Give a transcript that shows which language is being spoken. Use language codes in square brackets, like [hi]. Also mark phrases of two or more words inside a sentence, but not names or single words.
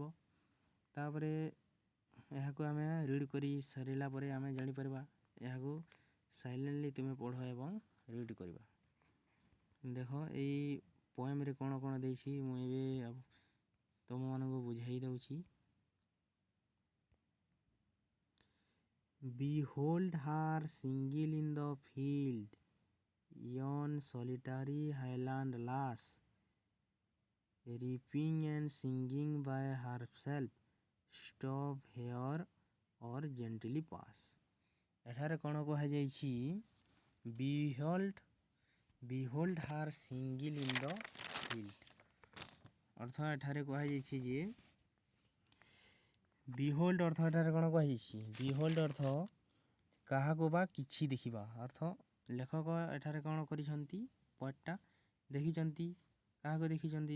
[or] ତାପରେ ଏହାକୁ ଆମେ ରିଡ଼୍ କରି ସାରିଲା ପରେ ଆମେ ଜାଣିପାରିବା। ଏହାକୁ ସାଇଲେଣ୍ଟଲି ତୁମେ ପଢ଼ ଏବଂ ରିଡ଼୍ କରିବା। ଦେଖ ଏଇ ପୋଏମ୍ରେ କ'ଣ କ'ଣ ଦେଇଛି ମୁଁ ଏବେ ତୁମମାନଙ୍କୁ ବୁଝାଇ ଦେଉଛି। [en] Behold her single in the field, yon solitary highland lass, reaping and singing by herself, stop here or gently pass। [or] ଏଠାରେ କ'ଣ କୁହାଯାଇଛି? [en] Behold her single in the field। [or] ଅର୍ଥ ଏଠାରେ କୁହାଯାଇଛି ଯେ ବିହୋଲ୍ଡ ଅର୍ଥ ଏଠାରେ କ'ଣ କୁହାଯାଇଛି? ବିହୋଲ୍ଡ ଅର୍ଥ କାହାକୁ ବା କିଛି ଦେଖିବା। ଅର୍ଥ ଲେଖକ ଏଠାରେ କ'ଣ କରିଛନ୍ତି? ପଏଣ୍ଟଟା ଦେଖିଛନ୍ତି। କାହାକୁ ଦେଖିଛନ୍ତି?